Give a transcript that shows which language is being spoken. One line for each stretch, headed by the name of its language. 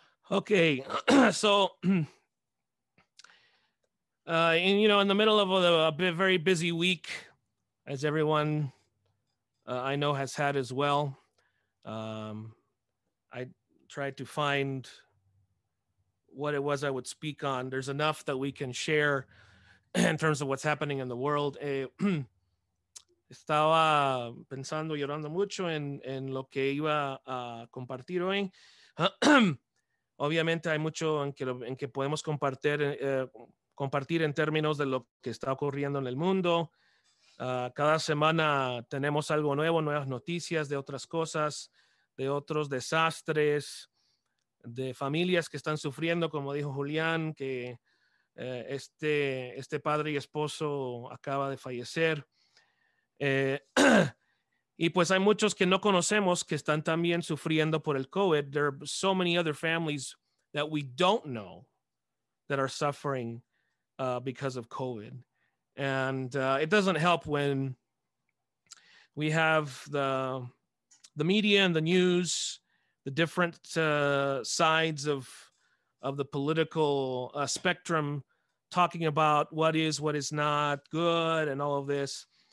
English: Okay, so in the middle of very busy week, as everyone I know has had as well. Um, I tried to find what it was I would speak on. There's enough that we can share in terms of what's happening in the world.
Spanish: Estaba pensando, llorando mucho en lo que iba a compartir hoy. Obviamente hay mucho en que podemos compartir en términos de lo que está ocurriendo en el mundo. Cada semana tenemos algo nuevo, nuevas noticias de otras cosas, de otros desastres, de familias que están sufriendo, como dijo Julián, que este padre y esposo acaba de fallecer. Y pues hay muchos que no conocemos que están también sufriendo por el COVID.
English: There are so many other families that we don't know that are suffering because of COVID. And it doesn't help when we have the media and the news, the different sides of the political spectrum talking about what is not good and all of this.